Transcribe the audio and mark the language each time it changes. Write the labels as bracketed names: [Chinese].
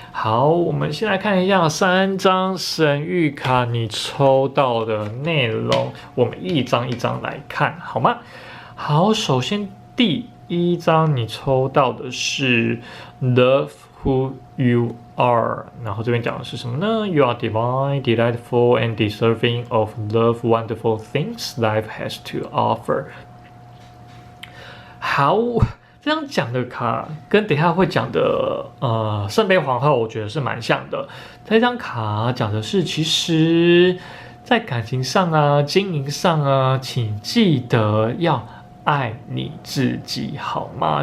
[Chinese] 好，我们先来看一下3张神谕卡你抽到的内容，我们一张一张来看，好吗？好，首先第1张你抽到的是 [English] Love Who You Are， [Chinese] 然后这边讲的是什么呢？ [English] You are divine, delightful, and deserving of love, wonderful things life has to offer。 [Chinese] 好，这样讲的卡跟等一下会讲的圣杯皇后，我觉得是蛮像的。这张卡讲的是，其实在感情上啊、经营上啊，请记得要爱你自己，好吗？